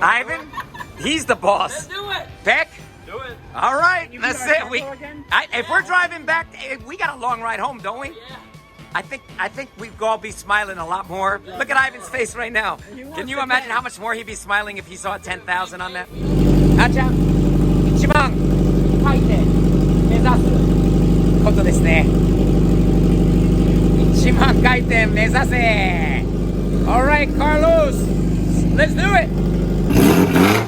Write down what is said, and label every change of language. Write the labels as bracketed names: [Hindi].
[English] Ivan? He's the boss. Let's do it. Peck? do it. All right, You that's start it. We, tempo again? if we're driving back, we got a long ride home, don't we? Yeah. I think we'd all be smiling a lot more. Look at Ivan's face right now. Can you imagine how much more he'd be smiling if he saw 10,000 on that? [Japanese] あちゃん、1万書いて目指すことですね。 1万回転目指せ。 [English] All right, Carlos, let's do it.